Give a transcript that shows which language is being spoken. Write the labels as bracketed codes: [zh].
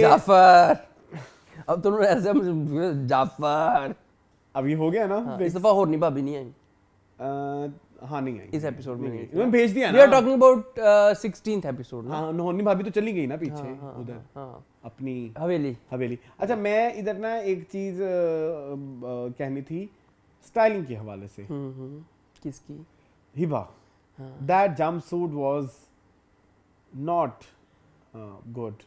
[hi] जाफर, अब तुम ऐसे मुझे जाफर, अब ये हो गया ना। हाँ, इस दफा होरनी भाभी नहीं आई, हाँ नहीं आई इस एपिसोड में नहीं। मैं भेज दिया ना। [en] We are talking about 16th episode ना। [hi] हाँ, नोनी भाभी तो चली गई ना पीछे, उधर अपनी हवेली। अच्छा मैं इधर ना एक चीज कहनी थी स्टाइलिंग के हवाले से। किसकी? [en] Hiba, that jumpsuit was not good.